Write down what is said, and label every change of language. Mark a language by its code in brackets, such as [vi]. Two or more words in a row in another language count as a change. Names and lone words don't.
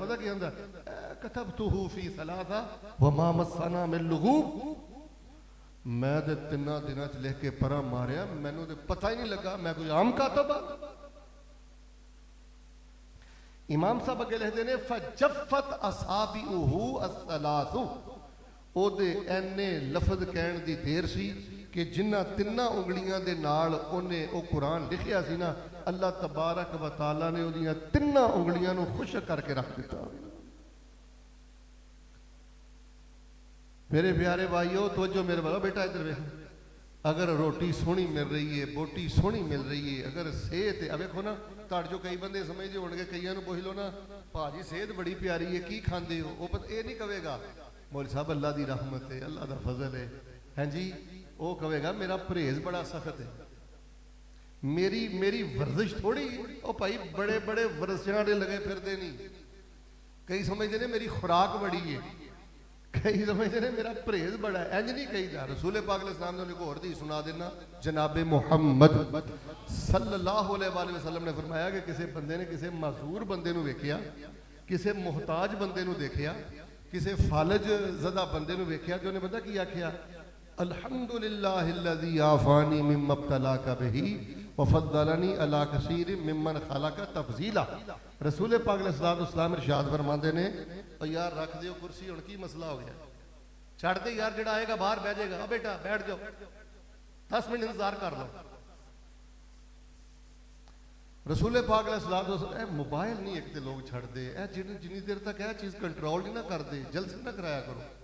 [pa] پتہ کی ہوندا, [ar] كتبته في ثلاثة وما مسنا من لغوب, [pa] میں تے 3 دنوں چ لکھ کے پرا ماریا، مینوں تے پتہ ہی نہیں لگا میں کوئی عام کاتب آ. امام صاحب اگے لکھتے ہیں, [ar] فجفت أصابعه الثلاث, [pa] اوہدے اینے لفظ کہن دی دیر سی کہ جنہاں 3 انگلیاں دے نال اوہنے او قرآن لکھیا سی نا, [ar] الله تبارك و تعالى [pa] نے اوہدیاں 3 انگلیاں نوں خوش کر کے رکھ دتا. میرے پیارے بھائیوں توجہ میرے والا، بیٹا ادھر ویکھ، اگر روٹی سوہنی مل رہی ہے، بوٹی سوہنی مل رہی ہے، اگر صحت ہے، ویکھو نا تہاڈے جو کئی بندے سمجھدے ہونگے، کئیاں نوں پچھ لو نا بھاجی صحت بڑی پیاری ہے کی کھاندے ہو, [ur] وہ یہ نہیں کہے گا مولوی صاحب اللہ کی رحمت ہے، اللہ کا فضل ہے، ہیں جی، وہ کہے گا میرا پرہیز بڑا سخت ہے، میری ورزش تھوڑی ہے. [pa] او بھائی بڑے بڑے ورزشاں دے لگے پھردے نہیں, [ur] کئی سمجھتے ہیں میری خوراک بڑی ہے، کئی سمجھتے ہیں میرا پرہیز بڑا ہے, [pa] انج نہیں کہیدا. رسول پاک علیہ السلام نے اک ہور دی سنا دینا، جنابِ محمد [ar] صلى الله عليه وسلم [pa] نے فرمایا کہ کسی بندے نے کسی معذور بندے نوں ویکھیا، کسی محتاج بندے نوں دیکھیا، کسی فالج زدہ بندے نوں ویکھیا، تو انہاں پتہ کی آکھیا, [ar] الحمد لله الذي عافاني مما ابتلاك به وفضلني على كثير ممن خلق تفضيلا. [pa] رسول پاک علیہ السلام ارشاد فرماتے نے، یار رکھ دیو کرسی، ہن کی مسئلہ ہو گیا، چھڈ دے یار، جیہڑا آئے گا باہر بہہ جائے گا, [ur] بیٹا بیٹھ جاؤ 10 منٹ انتظار کر لو. [pa] رسول پاک علیہ السلام، موبائل نہیں ایک تو لوگ چھڈ دے، جنی دیر تک یہ چیز کنٹرول نہیں نا کرتے، جلسے نا کرایا کرو.